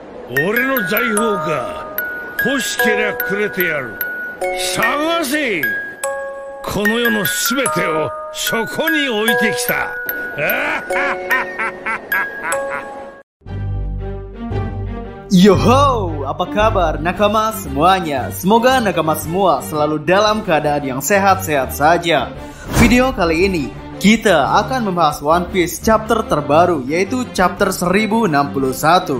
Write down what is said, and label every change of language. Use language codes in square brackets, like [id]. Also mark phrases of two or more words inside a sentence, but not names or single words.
[ja] 俺の財宝か。欲しけりゃくれてやる。探せ。この世のすべてをそこに置いてきた。 [id] Yoho, apa kabar nakama semuanya? Semoga nakama semua selalu dalam keadaan yang sehat-sehat saja. Video kali ini kita akan membahas One Piece chapter terbaru, yaitu chapter 1061.